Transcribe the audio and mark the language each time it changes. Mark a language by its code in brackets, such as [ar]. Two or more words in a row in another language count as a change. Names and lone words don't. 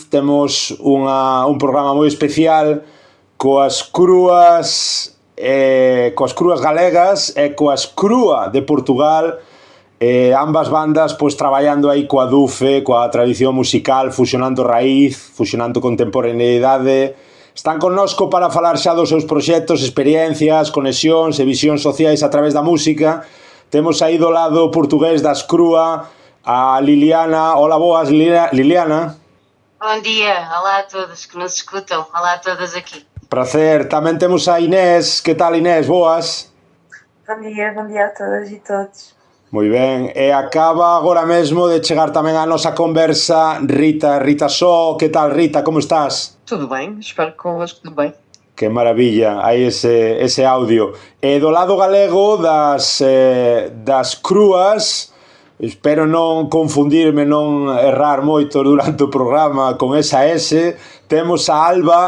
[gl] Temos un programa moi especial coas Crúas galegas e coas Crúa de Portugal, ambas bandas pois traballando aí coa dufe, coa tradición musical, fusionando raíz, fusionando contemporaneidade, Están connosco para falar xa dos seus proxectos, experiencias, conexións e visións sociais a través da música. Temos aí do lado portugués das Crúa a Liliana. Hola, boas, Liliana. [pt] Bom dia, olá a todos que nos escutam, olá a todas aqui. Prazer, [gl] tamén temos a Inés. Que tal, Inés? Boas? [pt] Bom dia a todas e todos. [gl] Moi ben, e acaba agora mesmo de chegar tamén a nosa conversa Rita Só. Que tal, Rita, como estás? [pt] Tudo bem, espero que convosco também. [gl] Que maravilla, hai ese audio. E do lado galego das Crúas, espero non confundirme, non errar moito durante o programa con esa S, temos a Alba.